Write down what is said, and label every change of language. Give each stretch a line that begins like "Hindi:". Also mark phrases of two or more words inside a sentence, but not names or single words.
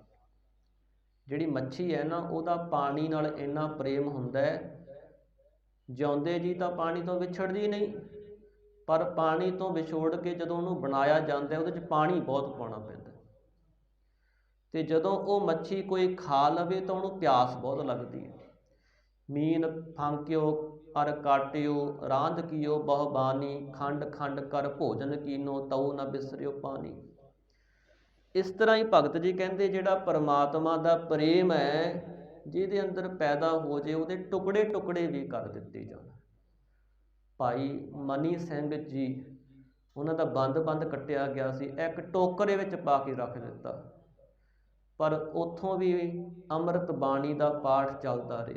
Punjabi: ਜਿਹੜੀ ਮੱਛੀ ਹੈ ਨਾ ਉਹਦਾ ਪਾਣੀ ਨਾਲ ਇੰਨਾ ਪ੍ਰੇਮ ਹੁੰਦਾ ਹੈ, ਜਿਉਂਦੇ ਜੀ ਤਾਂ ਪਾਣੀ ਤੋਂ ਵਿਛੜਦੀ ਨਹੀਂ, ਪਰ ਪਾਣੀ ਤੋਂ ਵਿਛੋੜ ਕੇ ਜਦੋਂ ਉਹਨੂੰ ਬਣਾਇਆ ਜਾਂਦਾ ਉਹਦੇ 'ਚ ਪਾਣੀ ਬਹੁਤ ਪਾਉਣਾ ਪੈਂਦਾ। ਤੇ ਜਦੋਂ ਉਹ ਮੱਛੀ ਕੋਈ ਖਾ ਲਵੇ ਤਾਂ ਉਹਨੂੰ ਪਿਆਸ ਬਹੁਤ ਲੱਗਦੀ ਹੈ। मीन फांक्यो अर काट्यो रांध कियो बहु बानी खंड खंड कर भोजन कीनो तऊ न बिसरियो पानी। ਇਸ ਤਰ੍ਹਾਂ ਹੀ ਭਗਤ ਜੀ ਕਹਿੰਦੇ ਜਿਹੜਾ ਪਰਮਾਤਮਾ ਦਾ ਪ੍ਰੇਮ ਹੈ ਜਿਹਦੇ ਅੰਦਰ ਪੈਦਾ ਹੋ ਜੇ ਉਹਦੇ ਟੁਕੜੇ ਟੁਕੜੇ ਵੀ ਕਰ ਦਿੱਤੇ ਜਾਣ। ਭਾਈ ਮਨੀ ਸਿੰਘ ਜੀ ਉਹਨਾਂ ਦਾ ਬੰਦ ਕੱਟਿਆ ਗਿਆ ਸੀ, ਇੱਕ ਟੋਕਰੇ ਵਿੱਚ ਪਾ ਕੇ ਰੱਖ ਦਿੱਤਾ, ਪਰ ਉੱਥੋਂ ਵੀ ਅੰਮ੍ਰਿਤ ਬਾਣੀ ਦਾ ਪਾਠ ਚੱਲਦਾ ਰਿਹਾ।